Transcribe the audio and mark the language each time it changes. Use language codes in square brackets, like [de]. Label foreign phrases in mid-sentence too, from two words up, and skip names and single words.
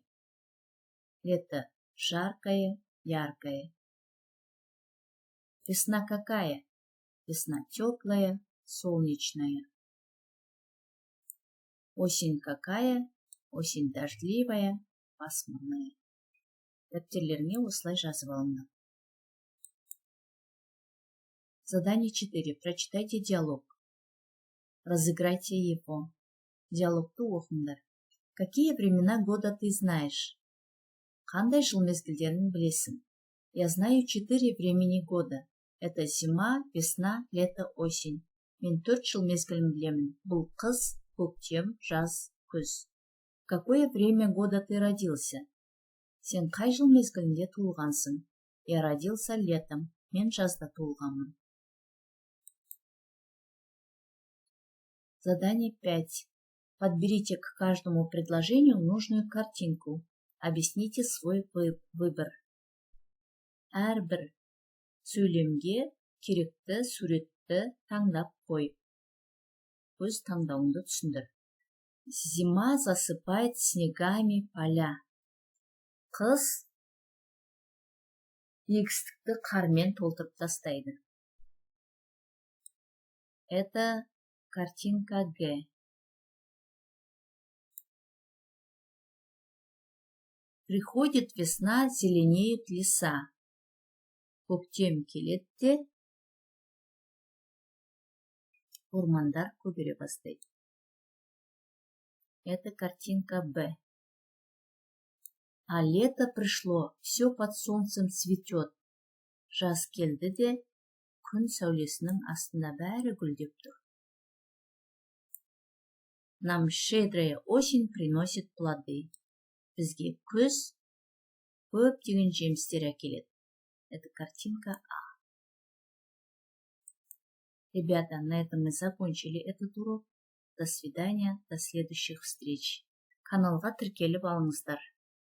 [ru] Лето жаркое, яркое. Весна какая? Весна теплая, солнечная. Осень какая? Осень дождливая, пасмурная. [kk] Дәптерлеріңе осылай жазып алыңдар. [ru] Задание 4. Прочитайте диалог. Разыграйте его. [kk] Диалогты оқыңдар. [ru] Какие времена года ты знаешь? [kk] Қандай жыл мезгілдерін білесің? [ru] Я знаю 4 времени года. Это зима, весна, лето, осень. [kk] Мен 4 жыл мезгілін білемін. Бұл қыс, көктем, жаз, күз. [ru] В какое время года ты родился? [kk] Сен қай жыл мезгілінде туылғансың? [ru] Я родился летом. [kk] Мен жазда туылғанмын. [ru] Задание 5. Подберите к каждому предложению нужную картинку. Объясните свой выбор. [kk] Әрбір сөйлемге керекті суретті таңдап қой. Өз таңдауыңды түсіндір. [ru] Зима засыпает снегами поля. [kk] Қыс егістікті қармен толтырып тастайды. [ru] Это картинка Г. Приходит весна, зеленеют леса. [kk] Көктем келеді де, ормандар көгере бастайды. [ru] Это картинка Б. А лето пришло, все под солнцем цветет. [kk] Жаз келді де, күн сәулесінің астында бәрі гүлдеп тұр. [ru] Нам щедрая осень приносит плоды. [kk] Бізге күз көптеген жемістер әкеледі. [ru] Это картинка А. Ребята, на этом мы закончили этот урок. До свидания, до следующих встреч. [kk] Каналға тіркеліп алыңыздар.